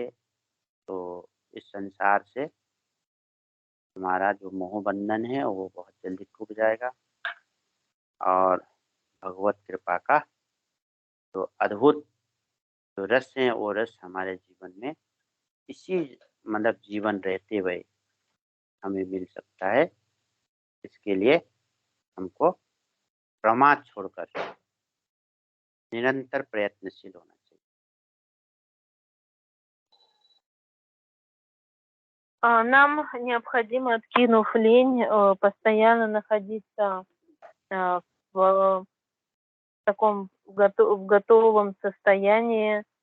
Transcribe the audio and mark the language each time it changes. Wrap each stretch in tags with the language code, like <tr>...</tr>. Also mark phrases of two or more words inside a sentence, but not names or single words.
<hi>तो इस संसार से हमारा जो मोह बंधन है वो बहुत जल्दी टूट जाएगा और भगवत कृपा का तो अद्भुत जो रस है वो रस हमारे जीवन में इसी मतलब जीवन रहते हुए हमें मिल सकता है। इसके लिए हमको प्रमाद छोड़कर निरंतर प्रयत्नशील होना चाहिए।</hi> <ru>Нам необходимо, откинув лень, постоянно находиться в таком в готовом состоянии,</ru>